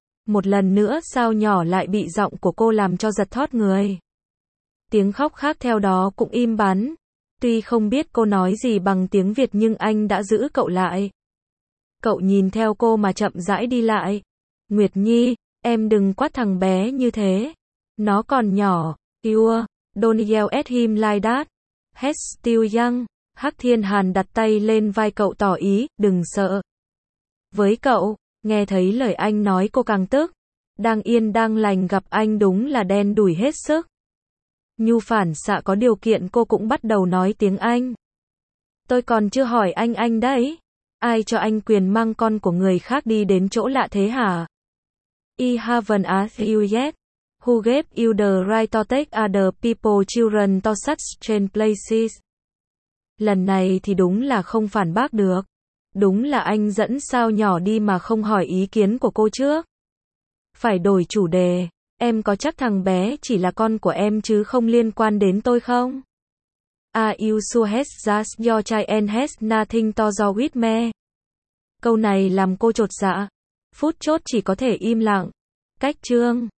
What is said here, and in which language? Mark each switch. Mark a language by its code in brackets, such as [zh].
[vi] Một lần nữa sao nhỏ lại bị giọng của cô làm cho giật thót người. Tiếng khóc khác theo đó cũng im bắn. Tuy không biết cô nói gì bằng tiếng Việt nhưng anh đã giữ cậu lại. Cậu nhìn theo cô mà chậm rãi đi lại. Nguyệt Nhi, em đừng quát thằng bé như thế. Nó còn nhỏ. [en] You don't yell at him like that. He's still young. [vi] Hắc Thiên Hàn đặt tay lên vai cậu tỏ ý, đừng sợ. Với cậu, nghe thấy lời anh nói cô càng tức. Đang yên đang lành gặp anh đúng là đen đủi hết sức. Nhu phản xạ có điều kiện cô cũng bắt đầu nói tiếng Anh. Tôi còn chưa hỏi anh đấy. Ai cho anh quyền mang con của người khác đi đến chỗ lạ thế hả? [en] I haven't asked you yet. Who gave you the right to take other people's children to such strange places? [vi] Lần này thì đúng là không phản bác được. Đúng là anh dẫn sao nhỏ đi mà không hỏi ý kiến của cô trước. Phải đổi chủ đề. Em có chắc thằng bé chỉ là con của em chứ không liên quan đến tôi không? [en] Are you sure he's just your child and has nothing to do with me? [vi] Câu này làm cô chột dạ. Phút chốt chỉ có thể im lặng. Cách chương.